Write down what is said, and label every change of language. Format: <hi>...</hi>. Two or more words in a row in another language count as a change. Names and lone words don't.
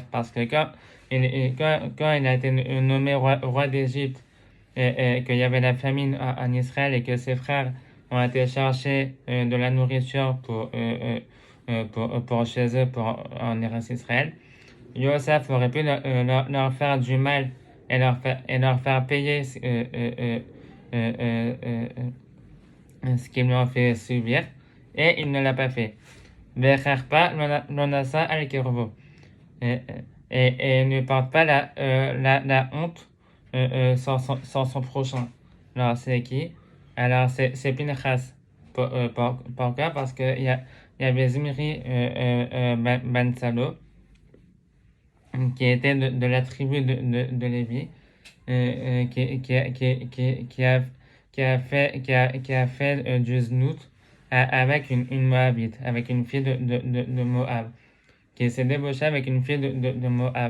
<fr>Parce que quand il a été nommé roi d'Égypte et qu'il y avait la famine en Israël et que ses frères ont été chercher de la nourriture pour chez eux en Israël, Yosef aurait pu leur faire du mal et leur faire payer ce qu'ils lui ont fait subir, et il ne l'a pas fait.</fr> <he>וחרפה לא נשא על קרבו.</he> <fr>Et ne porte pas la honte sans son prochain. Alors, c'est qui? Alors, c'est Pinchas. Pourquoi? Parce qu'il y avait Zimri ben Salo, qui était de la tribu de Lévi, qui a fait du znout avec une Moabite, avec une fille de Moab, qui s'est débauché avec une fille de Moab.</fr>